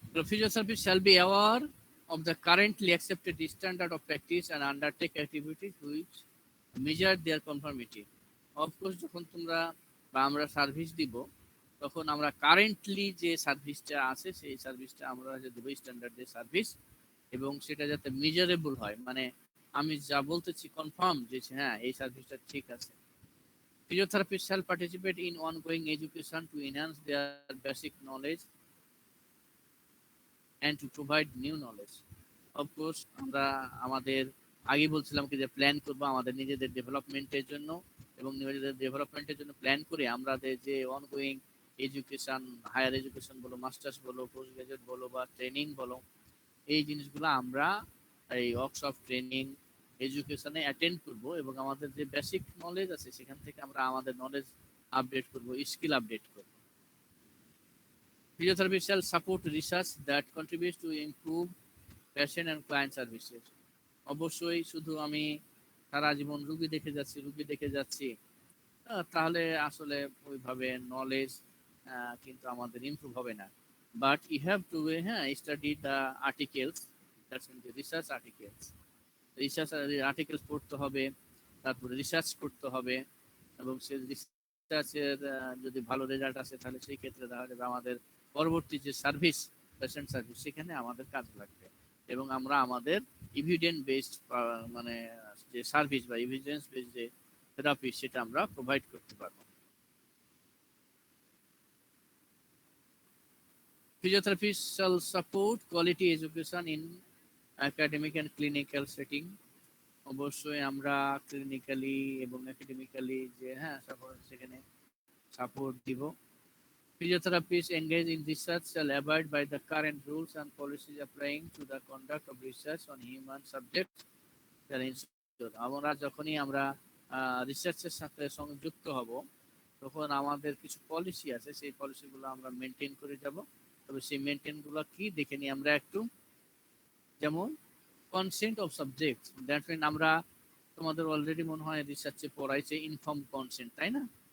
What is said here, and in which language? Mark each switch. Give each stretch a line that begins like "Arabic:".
English: Physiotherapist shall be aware of the currently accepted standard of practice and undertake activities which measure their conformity. Of course,
Bangla: যখন তোমরা বা আমরা service দিব, তখন আমরা কারেন্টলি যে সার্ভিসটা আছে সেই সার্ভিসটা আমরা দেবো স্ট্যান্ডার্ডের সার্ভিস, এবং সেটা যাতে মেজারেবল হয়, মানে আমি যা বলতেছি কনফার্ম যে এই সার্ভিসটা ঠিক আছে।
English: Physiotherapists shall participate in ongoing education to enhance their basic knowledge and to provide new knowledge. Of course,
Bangla: আমরা আমাদের আগে বলছিলাম কি যে প্ল্যান করব আমাদের নিজেদের ডেভেলপমেন্টের জন্য, এবং নিজেদের ডেভেলপমেন্টের জন্য প্ল্যান করে আমাদের যে অনগোয়িং এডুকেশন, হায়ার এডুকেশন বলো, মাস্টার্স বলো, পোস্ট গ্রাজুয়েট বলো বা ট্রেনিং বলো, এই জিনিসগুলো আমরা এই ওয়ার্কশপ, ট্রেনিং, এডুকেশনে অ্যাটেন্ড করব, এবং আমাদের যে বেসিক নলেজ আছে সেখান থেকে আমরা আমাদের নলেজ আপডেট করব, স্কিল আপডেট করব।
English: Physiotherapy shall support research that contributes to improve patient and client services.
Bangla: অবশ্যই শুধু আমি সারা জীবন রুগী দেখে যাচ্ছি, তাহলে আসলে ওইভাবে নলেজ কিন্তু আমাদের ইমপ্রুভ হবে না।
English: But you have to study the articles, that's mean the research articles.
Bangla: Research articles পড়তে হবে, তারপরে রিসার্চ করতে হবে, এবং সেই রিসার্চের যদি ভালো রেজাল্ট আসে, তাহলে সেই ক্ষেত্রে দেখা যাবে আমাদের পরবর্তী যে সার্ভিস, পেশেন্ট সার্ভিস, সেখানে আমাদের কাজ লাগবে, এবং আমরা আমাদের ইভিডেন্স বেসড মানে যে সার্ভিস বা এভিডেন্স বেসড যে থেরাপি, সেটা আমরা প্রোভাইড করতে পারবো।
English: Physiotherapy shall support quality education in academic and clinical setting.
Bangla: অবশ্যই আমরা ক্লিনিক্যালি এবং একাডেমিক্যালি যে সেখানে সাপোর্ট দিব।
English: Physiotherapists engaged in research shall abide by the current rules and policies applying to the conduct of research on human subjects.
Bangla: আমরা যখনই আমরা রিসার্চের সাথে সংযুক্ত হব, তখন আমাদের কিছু পলিসি আছে, সেই পলিসিগুলো আমরা মেনটেন করে যাব। তবে সেই মেনটেন গুলো কি দেখে নিই আমরা একটু। যেমন
English: consent of subject, that mean
Bangla: আমরা তোমাদের অলরেডি মনে হয় রিসার্চে পড়াইছে ইনফর্ম কনসেন্ট, তাই না?